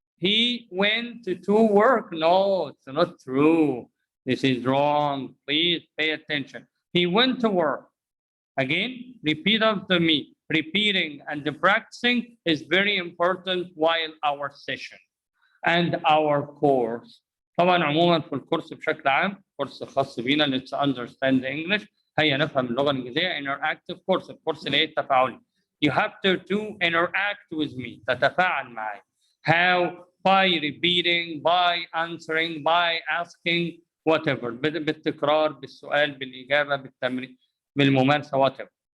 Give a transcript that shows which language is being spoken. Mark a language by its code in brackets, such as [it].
[en] He went to work. No, it's not true. This is wrong. Please pay attention. He went to work. Again, repeat after me. Repeating and practicing is very important while our session and our course. [ar] طبعا عموما في الكورس بشكل عام كورس خاص بينا Let's Understand English. هيا نفهم اللغة الإنجليزية. [en] Interactive course. [ar] الكورس اللي هي التفاعلي. [en] You have to interact with me. [ar] تتفاعل معي. [en] How? By repeating, by answering, by asking, whatever. [ar] بالتكرار, بالسؤال, بالإجابة, بالتمرين, بالممارسة, [en] whatever.